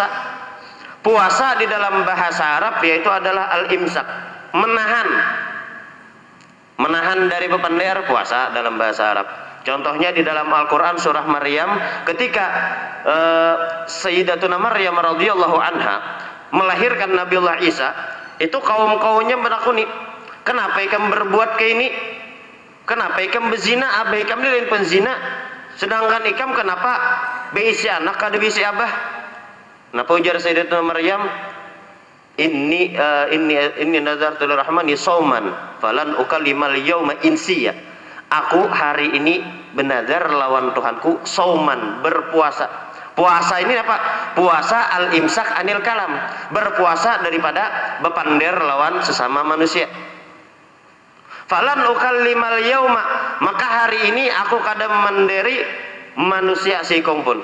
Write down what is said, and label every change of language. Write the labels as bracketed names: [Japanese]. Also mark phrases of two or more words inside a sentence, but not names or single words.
[Indonesian] Puasa di dalam bahasa Arab yaitu adalah al-imsak, menahan dari bependir, puasa dalam bahasa Arab. Contohnya di dalam Al-Quran surah Maryam, ketika Sayyidatuna Maryam radhiyallahu anha melahirkan Nabiullah Isa, [Banjar] itu kaum-kaumnya menakuni, kenapa ikam berbuat kayak ini? Kenapa ikam berzina? Abah ikam ini lain penzina, sedangkan ikam kenapa beisi anak kada beisi abah? Napa ujar Sayyidatuna Maryam? [Arabic] إني نذرت للرحمن صوما فلن أكلم اليوم إنسيا. [Banjar] Aku hari ini bernazar lawan Tuhanku shauman, berpuasa. [Indonesian] Puasa ini apa? [Banjar] Puasa [Arabic] الإمساك عن الكلام, [Banjar] berpuasa daripada bepander lawan sesama manusia. [Arabic] فلن أكلم اليوم, [Banjar] maka hari ini aku kada menderi manusia sikung pun.